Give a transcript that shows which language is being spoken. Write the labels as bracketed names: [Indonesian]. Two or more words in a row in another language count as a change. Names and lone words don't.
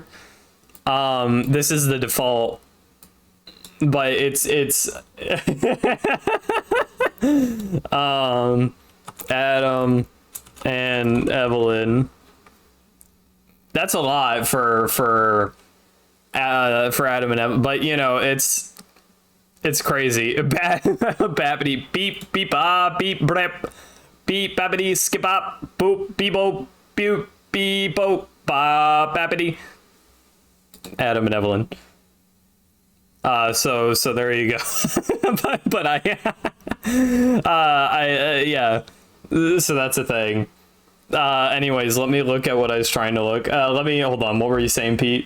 [English] This is the default, but it's Adam and Evelyn. That's a lot for Adam and Evelyn, but you know, it's crazy. Bappity beep beep ah beep brep beep, babbity, skip up, boop, beebo, boop, beebo, ba, babbity. Adam and Evelyn. So there you go. but yeah. So that's a thing. Anyways, let me look at what I was trying to look. Hold on. What were you saying, Pete?